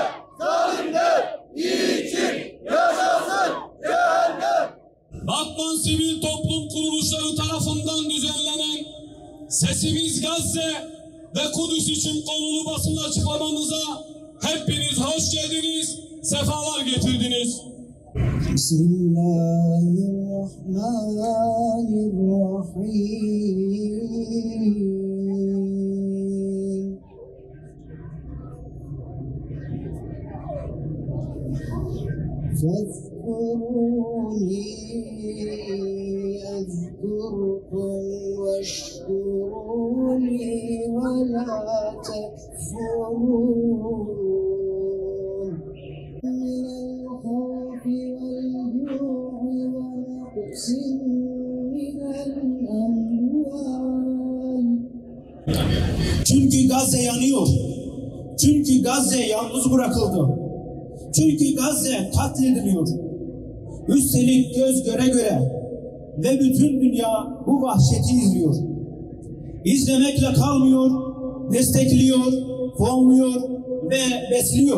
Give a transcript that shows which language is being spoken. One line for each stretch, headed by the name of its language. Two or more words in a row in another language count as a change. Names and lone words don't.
Turkish: Zalimler niçin yaşasın cehennem? Batman Sivil Toplum Kuruluşları tarafından düzenlenen Sesimiz Gazze ve Kudüs için konulu basın açıklamamıza hepiniz hoş geldiniz, sefalar getirdiniz. Bismillahirrahmanirrahim.
Arabic: فاذكروني أذكركم واشكروا لي ولا تكفرون من الخوف والجوع ونقص من الأموال.
Turkish: Çünkü Gazze yanıyor. Çünkü Gazze yalnız bırakıldı. Çünkü Gazze katlediliyor. Üstelik göz göre göre ve bütün dünya bu vahşeti izliyor. İzlemekle kalmıyor, destekliyor, fonluyor ve besliyor.